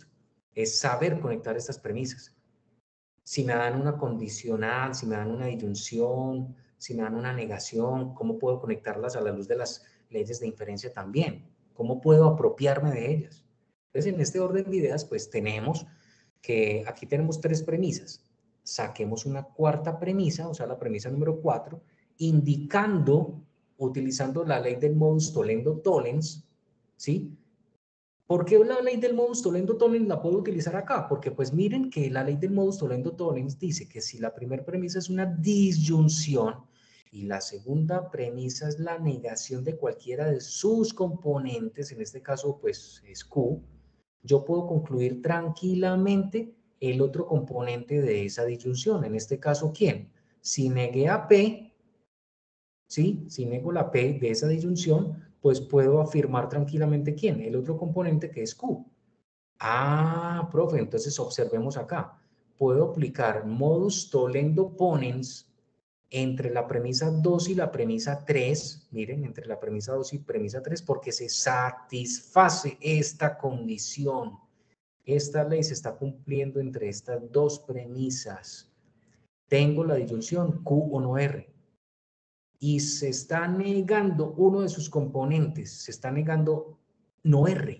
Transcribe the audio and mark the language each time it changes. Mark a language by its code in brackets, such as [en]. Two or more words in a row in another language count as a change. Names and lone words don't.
[es] Es saber conectar estas premisas. Si me dan una condicional, si me dan una disyunción, si me dan una negación, ¿cómo puedo conectarlas a la luz de las leyes de inferencia también? ¿Cómo puedo apropiarme de ellas? Entonces, en este orden de ideas, pues tenemos que aquí tenemos 3 premisas. Saquemos una cuarta premisa, o sea, la premisa número 4, indicando, utilizando la ley del [la] modus tollendo-tollens, [es] ¿sí? ¿Por qué la ley del [la] modus tollendo-tollens [es] la puedo utilizar acá? Porque pues miren que la ley del [la] modus tollendo-tollens [es] dice que si la primera premisa es una disyunción y la segunda premisa es la negación de cualquiera de sus componentes, en este caso pues es Q, yo puedo concluir tranquilamente el otro componente de esa disyunción. En este caso, ¿quién? Si negué a P, ¿sí? Si nego la P de esa disyunción, pues puedo afirmar tranquilamente ¿quién? El otro componente que es Q. Ah, profe, entonces observemos acá. Puedo aplicar [la] modus tollendo ponens [es] entre la premisa 2 y la premisa 3, miren, entre la premisa 2 y premisa 3, porque se satisface esta condición. Esta ley se está cumpliendo entre estas dos premisas. Tengo la disyunción Q o no R. Y se está negando uno de sus componentes, se está negando no R.